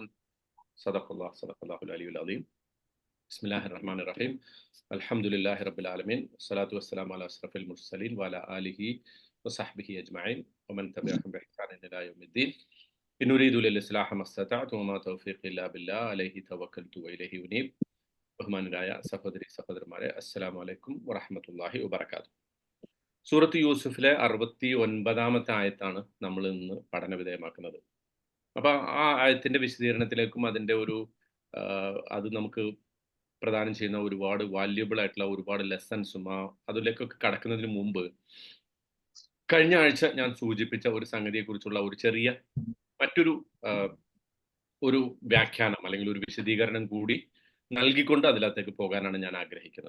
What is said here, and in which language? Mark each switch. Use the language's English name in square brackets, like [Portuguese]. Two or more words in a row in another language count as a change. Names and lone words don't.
[Arabic] صدق الله العلي العظيم. بسم الله الرحمن الرحيم. الحمد لله رب العالمين والصلاة والسلام على أشرف المرسلين وعلى آله وصحبه أجمعين ومن تبعهم بإحسان إلى يوم الدين. إن أريد للإصلاح ما استطعت وما توفيقي إلا بالله عليه توكلت وإليه أنيب. [Malayalam] ബഹുമാനരായ സഹോദരന്മാരെ, [Arabic] السلام عليكم ورحمة الله وبركاته. [Malayalam] സൂറത്ത് യൂസുഫിലെ 69-ാമത്തെ ആയത്താണ് നമ്മൾ ഇന്ന് പഠന വിധേയമാക്കുന്നത്. അപ്പൊ ആ ആയത്തിന്റെ വിശദീകരണത്തിലേക്കും അതിന്റെ ഒരു അത് നമുക്ക് പ്രദാനം ചെയ്യുന്ന ഒരുപാട് വാല്യുബിൾ ആയിട്ടുള്ള ഒരുപാട് ലെസൺസും അതിലേക്കൊക്കെ കടക്കുന്നതിന് മുമ്പ് കഴിഞ്ഞ ആഴ്ച ഞാൻ സൂചിപ്പിച്ച ഒരു സംഗതിയെക്കുറിച്ചുള്ള ഒരു ചെറിയ മറ്റൊരു ഒരു വ്യാഖ്യാനം അല്ലെങ്കിൽ ഒരു വിശദീകരണം കൂടി നൽകിക്കൊണ്ട് അതിലകത്തേക്ക് പോകാനാണ് ഞാൻ ആഗ്രഹിക്കുന്നത്.